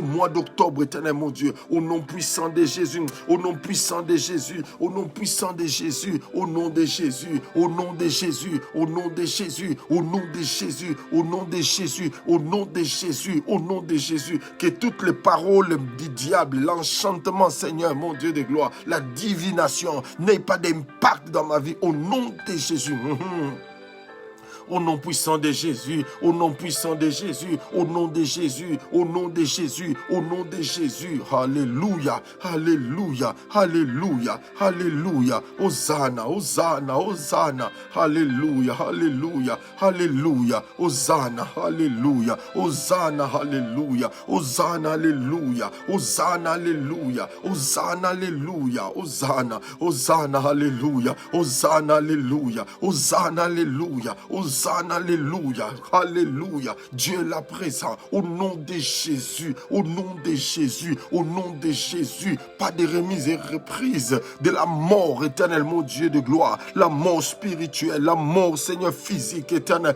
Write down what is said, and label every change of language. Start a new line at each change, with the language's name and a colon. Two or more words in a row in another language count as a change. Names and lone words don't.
French: mois d'octobre, éternel, mon Dieu, au nom puissant de Jésus, au nom puissant de Jésus, au nom puissant de Jésus, au nom de Jésus, au nom de Jésus, au nom de Jésus, au nom de Jésus, au nom de Jésus, au nom de Jésus, au nom de Jésus, que toutes les paroles du diable, l'enchantement, Seigneur, mon Dieu de gloire, la divination n'ait pas d'impact dans ma vie au nom de Jésus. Au nom puissant de Jésus, au nom puissant de Jésus, au nom de Jésus, au nom de Jésus, au nom de Jésus. Alléluia, alléluia, alléluia, alléluia. Hosanna, Hosanna, Hosanna. Alléluia, alléluia, alléluia. Hosanna, alléluia, Hosanna, alléluia, Hosanna, alléluia, Hosanna, alléluia, Hosanna, alléluia, Hosanna, Hosanna, alléluia, Hosanna, alléluia, Hosanna, alléluia, Hosanna, alléluia, alléluia. Dieu est là présent, au nom de Jésus, au nom de Jésus, au nom de Jésus. Pas de remise et reprise de la mort, éternel, mon Dieu de gloire, la mort spirituelle, la mort, Seigneur, physique, éternel.